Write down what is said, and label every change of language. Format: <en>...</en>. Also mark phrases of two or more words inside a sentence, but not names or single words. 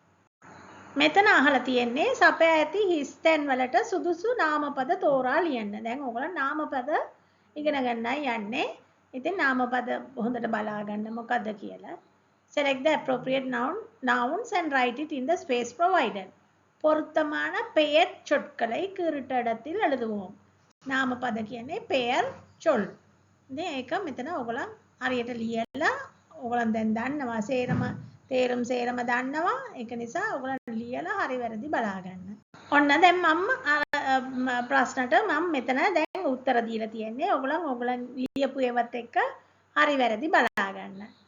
<si>මෙතන අහලා තියෙන්නේ සපයා ඇති හිස් තැන් වලට සුදුසු නාමපද තෝරා ලියන්න. දැන් ඕගලන් නාමපද ඉගෙන ගන්නයි යන්නේ. ඉතින් නාමපද හොඳට බලා ගන්න මොකද්ද කියලා.</si> <en>Select the appropriate nouns and write it in the space provided.</en> <ta>பொருத்தமான பெயர் சொற்களை கீறிட்ட இடத்தில் எழுதுவோம்.</ta> <si>නාමපද කියන්නේ</si> <ta>பெயர் சொல்.</ta> <si>ඉතින් ඒක මෙතන ඔයගොල්ලන් හරියට ලියලා ඔයගොල්ලන් දැන් දන්නවා තේරුම් සේරම දන්නවා. ඒක නිසා ඔයගොල්ලන් ලියලා හරි වැරදි බලා ගන්න. ඔන්න දැන් මම ප්‍රශ්නට මම මෙතන දැන් උත්තර දීලා තියෙන්නේ. ඔයගොල්ලන් ලියපු ඒවත් එක්ක හරි වැරදි බලා ගන්න.</si>